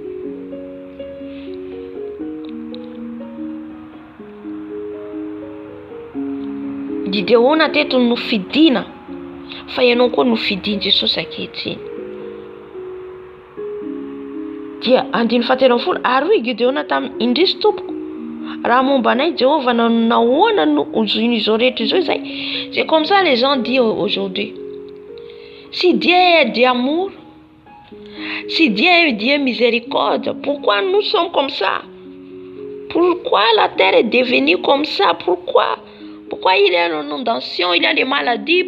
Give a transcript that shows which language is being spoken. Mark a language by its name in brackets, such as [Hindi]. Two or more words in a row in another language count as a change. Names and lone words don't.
[Malagasy] Gideona teto nofidina, fa ianao koa nofidiny Jesosy ankehitriny. Dia andiny fahatelo ambin'ny folo, ary hoy Gideona tamin'ny indrisy tompoko, Raha momba anay Jéhovah nahoana izao rehetra izao zay. [French] C'est comme ça les gens disent aujourd'hui. Si Dieu est d'amour, si Dieu est Dieu miséricorde, pourquoi nous sommes comme ça? Pourquoi la terre est devenue comme ça? Pourquoi il y a l'inondation, il y a des maladies?